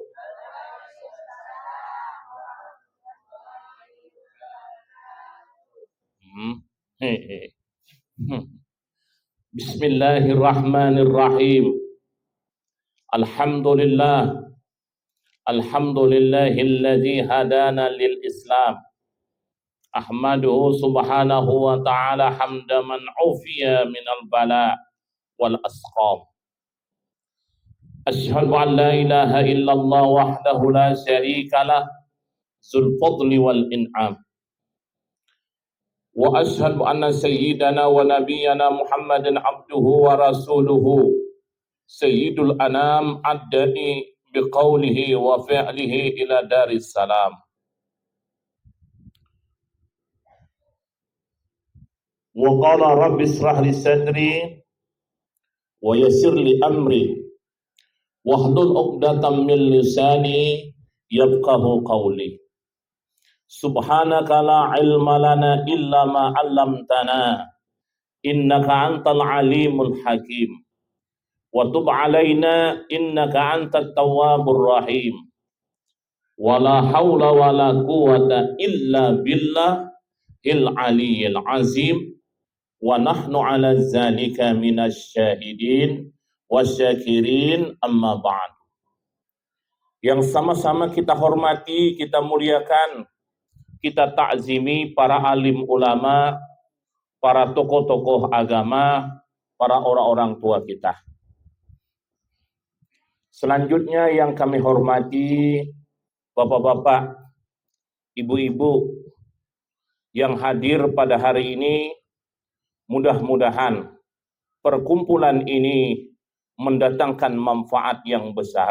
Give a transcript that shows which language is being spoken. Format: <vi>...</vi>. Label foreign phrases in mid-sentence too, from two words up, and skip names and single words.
<ar>بسم الله الرحمن الرحيم. الحمد لله. الحمد لله الذي هدانا للإسلام. أحمده سبحانه وتعالى حمد من عوفي من البلاء والأسقام. أشهد أن لا إله إلا الله وحده لا شريك له ذو الفضل والإنعام. وأشهد أن سيدنا ونبينا محمدا عبده ورسوله سيد الأنام الداعي بقوله وفعله إلى دار السلام. وقال رب اشرح لي صدري ويسر لي أمري واحلل عقدة من لساني يفقه قولي. سبحانك لا علم لنا إلا ما علمتنا إنك أنت العليم الحكيم. وتب علينا إنك أنت التواب الرحيم. ولا حول ولا قوة إلا بالله العلي العظيم. ونحن على ذلك من الشاهدين والشاكرين أما بعد.</ar> <id>Yang sama-sama kita hormati, kita muliakan, kita ta'zimi para alim ulama, para tokoh-tokoh agama, para orang-orang tua kita. Selanjutnya yang kami hormati bapak-bapak, ibu-ibu yang hadir pada hari ini, mudah-mudahan perkumpulan ini mendatangkan manfaat yang besar.</id>